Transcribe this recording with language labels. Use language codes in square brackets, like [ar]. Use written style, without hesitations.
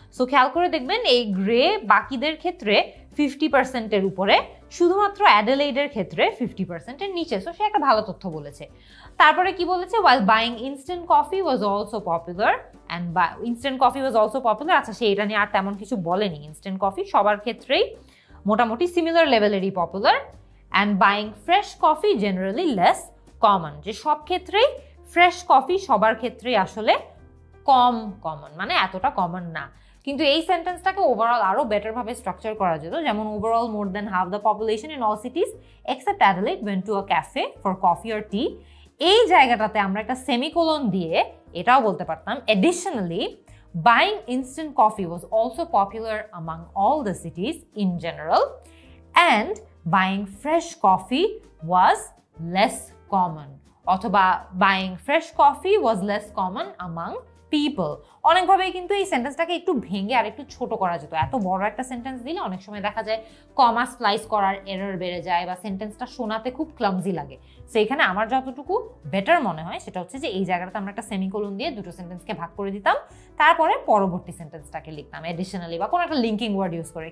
[bn] So খেয়াল করে দেখবেন এই গ্রে বাকিদের ক্ষেত্রে 50%-এর উপরে, শুধুমাত্র অ্যাডিলেডের ক্ষেত্রে 50%-এর নিচে। সো সে একটা ভালো তথ্য বলেছে। তারপরে কি বলেছে, [en] while buying instant coffee was also popular and instant coffee was also popular, [bn] আচ্ছা সে এটা নিয়ে আর তেমন কিছু বলেনি। ইনস্ট্যান্ট কফি সবার ক্ষেত্রেই মোটামুটি similar লেভেলেরই popular, [en] and buying fresh coffee generally less common, [bn] যে সব ক্ষেত্রেই ফ্রেশ কফি সবার ক্ষেত্রেই আসলে কম কমন, মানে এতটা কমন না। কিন্তু এই সেন্টেন্সটাকে ওভারঅল আরো বেটার ভাবে স্ট্রাকচার করা যেত, যেমন [en] overall more than half the population in all cities except Adelaide went to a cafe for coffee or tea, [bn] এই জায়গাটাতে আমরা একটা সেমিকোলন দিয়ে এটাও বলতে পারতাম [en] additionally buying instant coffee was also popular among all the cities in general and buying fresh coffee was less common, অথবা buying fresh coffee was less common among people। [bn] অনেকভাবেই কিন্তু এই সেন্টেন্সটাকে একটু ভেঙে আর একটু ছোট করা যেত। এত বড় একটা সেন্টেন্স দিলে অনেক সময় দেখা যায় কমা স্প্লাইস করার এরর বেড়ে যায় বা সেন্টেন্সটা শোনাতে খুব ক্লামজি লাগে। সো এখানে আমার যতটুকু বেটার মনে হয় সেটা হচ্ছে যে এই জায়গাটাতে আমরা একটা সেমিকোলন দিয়ে দুটো সেন্টেন্সকে ভাগ করে দিতাম, তারপরে পরবর্তী সেন্টেন্সটাকে লিখতাম এডিশনালি বা কোনো একটা লিঙ্কিং ওয়ার্ড ইউজ করে।